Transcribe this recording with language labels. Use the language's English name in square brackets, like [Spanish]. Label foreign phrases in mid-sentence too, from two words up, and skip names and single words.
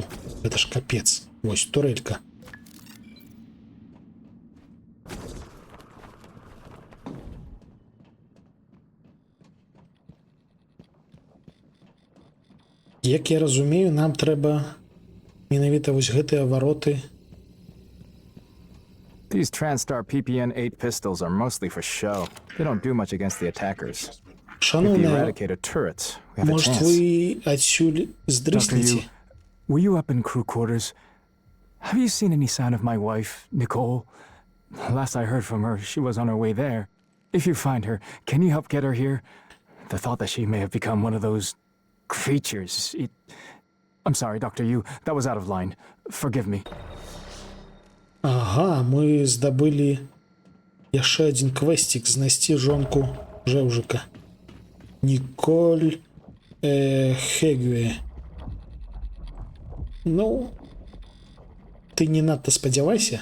[Belarusian] Гэта ж капец. Вось турелька. Як я разумею, нам трэба менавіта вось гэтыя вароты. [English] These TranStar PPN-8 pistols are mostly for show. They don't do much against the attackers. If the [Belarusian] Шановная, [English] Eradicator turrets, we have a [Belarusian] может [English] chance. [Belarusian] вы адсюль [English] Doctor, [Belarusian] здрыснеце? [English] were you up in crew quarters? Have you seen any sign of my wife, Nicole? Last I heard from her, she was on her way there. If you find her, can you help get her here? The thought that she may have become one of those creatures. I'm sorry, Doctor, that was out of line. Forgive me. [Belarusian] Ага, мы здабылі яшчэ адзін квестик, знайсці жонку Жэўжыка. Ніколь Хегюэ. Ну, ты не надта спадзявайся.